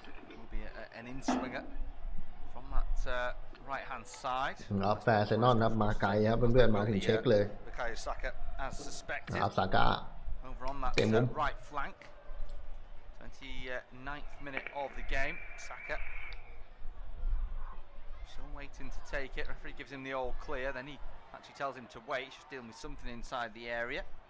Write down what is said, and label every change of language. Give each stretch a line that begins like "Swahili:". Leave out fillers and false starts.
English: It will be an in-swinger from that right-hand side.
Thai: ครับแฟร์เซนอนครับมาไกลครับเพื่อนๆมาถึงเช็คเลย
English: Bukayo Saka, as suspected.
Thai: ครับซาก้า
English: Over on that right flank. 29th minute of the game. Saka still waiting to take it. Referee gives him the all clear. Then he actually tells him to wait. He's just dealing with something inside the area.